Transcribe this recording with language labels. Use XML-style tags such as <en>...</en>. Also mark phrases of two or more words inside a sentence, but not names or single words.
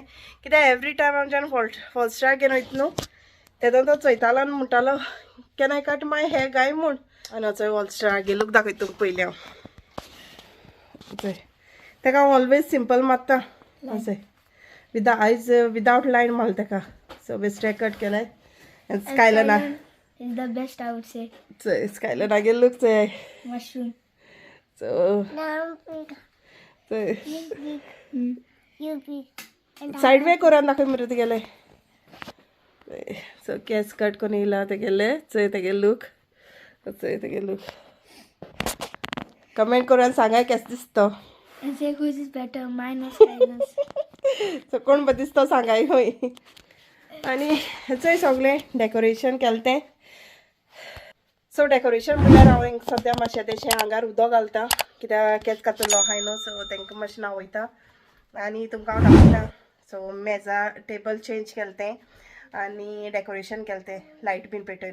<kok>कित्याक एवरी टायम हांव जेन्ना वॉल्स्टरा घेवन वयता न्हू तेदोन तो चोयतालो आनी म्हणटालो</kok> <en>can I cut my hair guy</en> <kok>म्हूण. आनी हो चोय वॉल्स्टरा गे लूक दाखयता तुका पयलीं हांव. चोय तेका हांव</kok> <en>always simple</en> <kok>मारता अशें आयज विदावट लायन मारला तेका. सो बेश्टे कट केले स्कायलना.</kok> <en>Is the best, I would say.</en> <kok>चोय स्कायलना गे लूक चोय. Mushroom. सो चोय You सायड वे करून दाखय मरे तुगेले. सो केस कट करून येयला तेगेले. चोय तेगे लूक. चोय तेगे लूक. कमेंट करून सांगाय केस दिसतो.</kok> <en>And say whose is better, mine or Skylar's.</en> <kok>सो कोण बरें दिसता सांगाय खंय. आनी चोय सगळें डेकोरेशन केलें तें. सो डेकोरेशन म्हणल्यार हांव हिंग सद्या मातशें तेशें आंगार उदक घालता कित्याक केस कातलो आहाय न्हू. सो तांकां मातशें न्हावयता आनी तुमकां हांव दाखयता. सो मेजा टेबल चेंज केलें तें आनी डेकोरेशन केलें तें लायट बीन पेटयन.</kok>